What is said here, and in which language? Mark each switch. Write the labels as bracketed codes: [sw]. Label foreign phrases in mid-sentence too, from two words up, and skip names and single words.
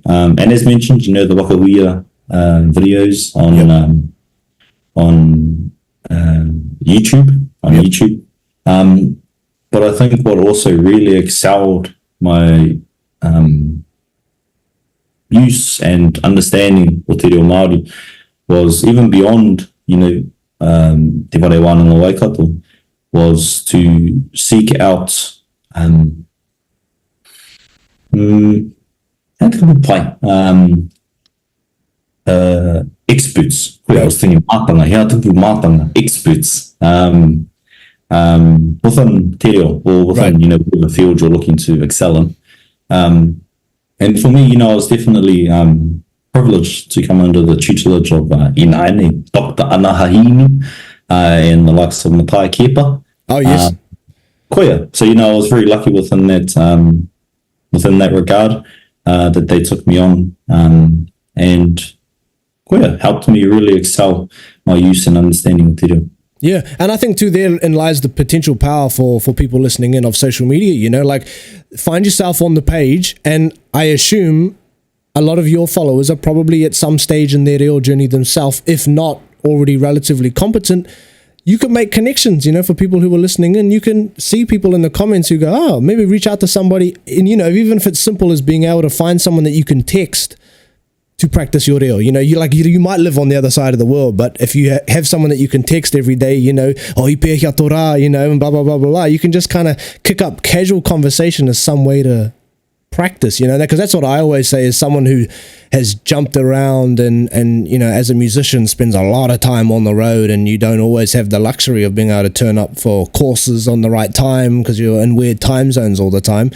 [en] And as mentioned, the wakahuia videos on YouTube, YouTube. But I think what also really excelled my use and understanding of [mi] te reo Māori [en] was even beyond, [mi] te whare wānanga waikato, [en] was to seek out experts. I was thinking mātanga, experts within [mi] te reo, [en] or within, the field you're looking to excel in. And for me, I was definitely privileged to come under the tutelage of Inaine, Dr. Anahahini, and the likes of Matai Kepa. Oh, yes. Koia. So, I was very lucky within that regard, that they took me on, and Koia helped me really excel my use and understanding of [mi] te reo. [en] Yeah, and I think too therein lies the potential power for people listening in of social media, like find yourself on the page, and I assume a lot of your followers are probably at some stage in their reo journey themselves, if not already relatively competent. You can make connections, for people who are listening in. You can see people in the comments who go, maybe reach out to somebody, and even if it's simple as being able to find someone that you can text to practice your reo. You know, you might live on the other side of the world, but if you have someone that you can text every day, you know, [mi] oh, ipe kia tō rā, [en] you know, and blah, blah, blah, blah, blah, you can just kind of kick up casual conversation as some way to practice, you know, because that's what I always say, is someone who has jumped around and, you know, as a musician spends a lot of time on the road, and you don't always have the luxury of being able to turn up for courses on the right time because you're in weird time zones all the time.